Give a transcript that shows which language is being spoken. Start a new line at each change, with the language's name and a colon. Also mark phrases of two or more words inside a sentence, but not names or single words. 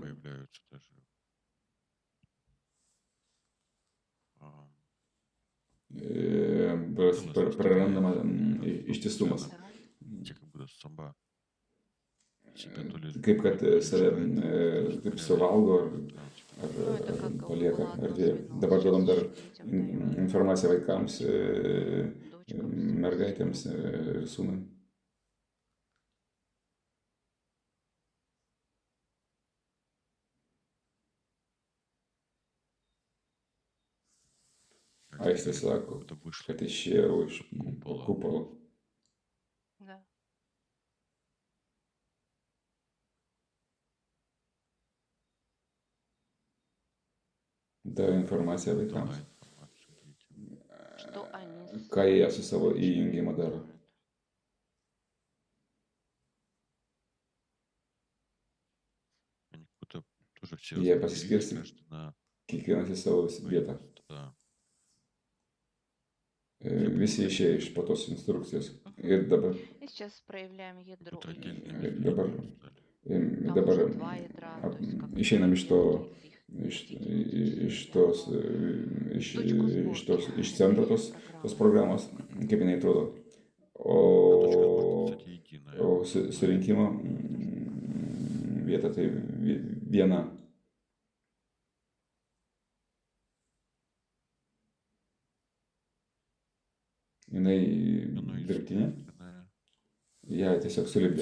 Russian: Появляются даже.
Lithuanian: Prarandama ištisumas.
Russian: Да. Те как будто сама себя то ли
Lithuanian: Kaip kad save kaip suvalgo ar
Russian: Ну, это как
Lithuanian: palieka
Russian: было одно
Lithuanian: erdvėje.
Russian: звено.
Lithuanian: Dabar duodam dar
Russian: Сейчас детям даем,
Lithuanian: informaciją vaikams,
Russian: дочкам,
Lithuanian: mergaitėms ir sūnui. Aistė sako,
Russian: это вышло.
Lithuanian: kad išėjau iš kupolo.
Russian: Да.
Lithuanian: Davė informaciją
Russian: Дала
Lithuanian: vaikams.
Russian: информацию детям. Что они с
Lithuanian: Ką jie su
Russian: этим
Lithuanian: savo įjungimu daro.
Russian: делают. Они как будто тоже все
Lithuanian: Jie
Russian: распределились
Lithuanian: pasiskirstė
Russian: каждый на
Lithuanian: kiekvienas į savo vietą.
Russian: да.
Lithuanian: Visi išėjo iš po tos instrukcijos. Ir dabar,
Russian: И сейчас проявляем ядро. Будто отдельными И
Lithuanian: dabar,
Russian: линиями стали. там
Lithuanian: dabar
Russian: уже два ядра, то есть как
Lithuanian: išeinam iš to,
Russian: их
Lithuanian: iš centro tos programos, kaip jinai atrodo.
Russian: А точка сборки, кстати, единая.
Lithuanian: O surinkimo vieta tai viena. Jinai
Russian: Оно
Lithuanian: dirbtinė,
Russian: искусственное.
Lithuanian: ją tiesiog sulipdė.